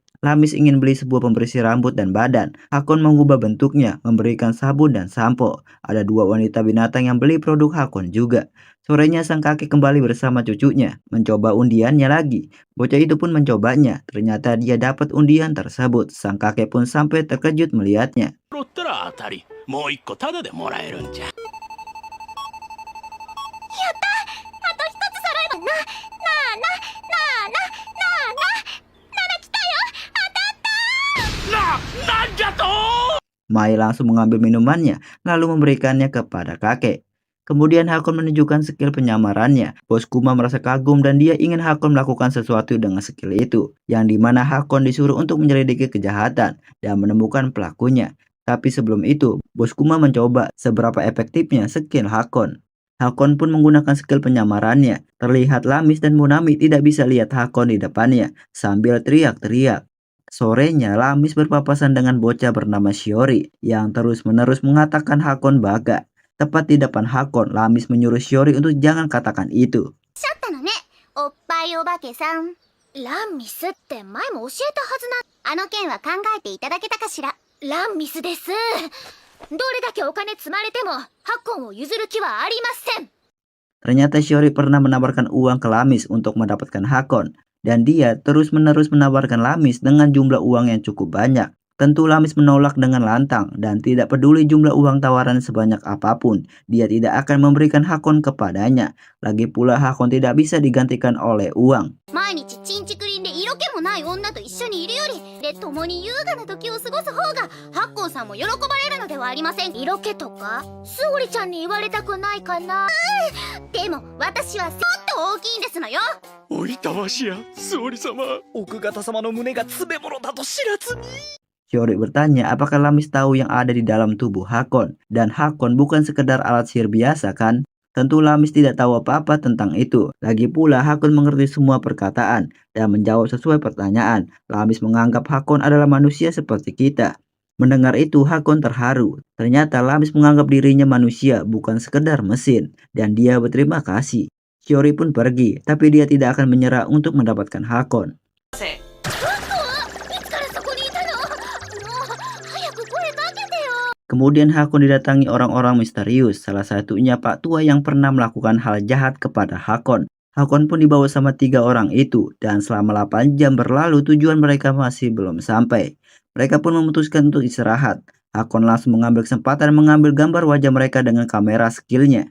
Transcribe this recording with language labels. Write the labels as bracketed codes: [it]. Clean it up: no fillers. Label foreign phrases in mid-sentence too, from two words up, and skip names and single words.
[id] Lamis ingin beli sebuah pembersih rambut dan badan. Hakon mengubah bentuknya, memberikan sabun dan sampo. Ada dua wanita binatang yang beli produk Hakon juga. Sorenya sang kakek kembali bersama cucunya, mencoba undiannya lagi. Bocah itu pun mencobanya. Ternyata dia dapat undian tersebut. Sang kakek pun sampai terkejut melihatnya. [ja] ろったら当たりもう一個タダでもらえるんじゃ。なんじゃと。 [id] Mai langsung mengambil minumannya, lalu memberikannya kepada kakek. Kemudian Hakon menunjukkan skill penyamarannya. Bos Kuma merasa kagum dan dia ingin Hakon melakukan sesuatu dengan skill itu, yang dimana Hakon disuruh untuk menyelidiki kejahatan dan menemukan pelakunya. Tapi sebelum itu, Bos Kuma mencoba seberapa efektifnya skill Hakon. Hakon pun menggunakan skill penyamarannya. Terlihat Lamis dan Munami tidak bisa lihat Hakon di depannya sambil teriak-teriak. Sorenya, Lamis berpapasan dengan bocah bernama Shiori yang terus-menerus mengatakan Hakon baga. Tepat di depan Hakon, Lamis menyuruh Shiori untuk jangan katakan itu. [ja] ったのね、おっぱいお化けさん。ランミスって前も教えたはずな。あの件は考えていただけたかしら。ランミスです。どれだけお金積まれてもハコンを譲る気はありません。 [id] Ternyata Shiori pernah menawarkan uang ke Lamis untuk mendapatkan Hakon. Dan dia terus-menerus menawarkan Lamis dengan jumlah uang yang cukup banyak. Tentu Lamis menolak dengan lantang dan tidak peduli jumlah uang tawaran sebanyak apapun. Dia tidak akan memberikan Hakon kepadanya. Lagi pula Hakon tidak bisa digantikan oleh uang. [ja] 毎日チンチクリンで色気もない女と一緒にいるよりで共に優雅な時を過ごす方がハッコンさんも喜ばれるのではありません。色気とかスオリちゃんに言われたくないかな。でも私はそっと大きいんですのよ。おいたわしや総理様。奥方様の胸が詰め物だと知らずに。 [id] Shiori bertanya apakah Lamis tahu yang ada di dalam tubuh Hakon. Dan Hakon bukan sekedar alat sihir biasa kan? Tentu Lamis tidak tahu apa-apa tentang itu. Lagi pula Hakon mengerti semua perkataan dan menjawab sesuai pertanyaan. Lamis menganggap Hakon adalah manusia seperti kita. Mendengar itu Hakon terharu. Ternyata Lamis menganggap dirinya manusia bukan sekedar mesin. Dan dia berterima kasih. Shiori pun pergi, tapi dia tidak akan menyerah untuk mendapatkan Hakon. [ja] せ。いつからそこにいたの。もう早く声かけてよ。 [id] Kemudian Hakon didatangi orang-orang misterius, salah satunya Pak Tua yang pernah melakukan hal jahat kepada Hakon. Hakon pun dibawa sama 3 orang itu, dan selama 8 jam berlalu tujuan mereka masih belum sampai. Mereka pun memutuskan untuk istirahat. Hakon langsung mengambil kesempatan mengambil gambar wajah mereka dengan kamera skillnya.